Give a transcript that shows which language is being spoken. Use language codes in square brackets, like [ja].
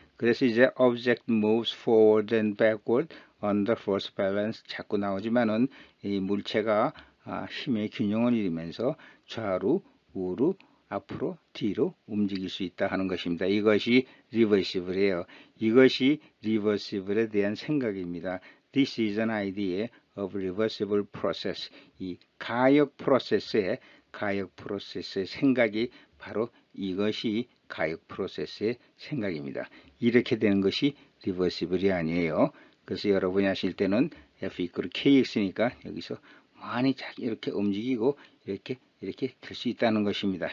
[ko] 그래서 이제 [en] object moves forward and backward under force balance [ko] 자꾸 나오지만은 이 물체가 힘의 균형을 이루면서 좌로 우로 앞으로 뒤로 움직일 수 있다 하는 것입니다. 이것이 리버시블이에요. 이것이 리버시블에 대한 생각입니다. [en] This is an idea of reversible process. [ko] 이 가역 프로세스의 생각이 바로 이것이 가역 프로세스의 생각입니다. 이렇게 되는 것이 리버시블이 아니에요. 그래서 여러분이 하실 때는 F 이퀄 KX니까 여기서 많이 이렇게 움직이고 이렇게 될 수 있다는 것입니다.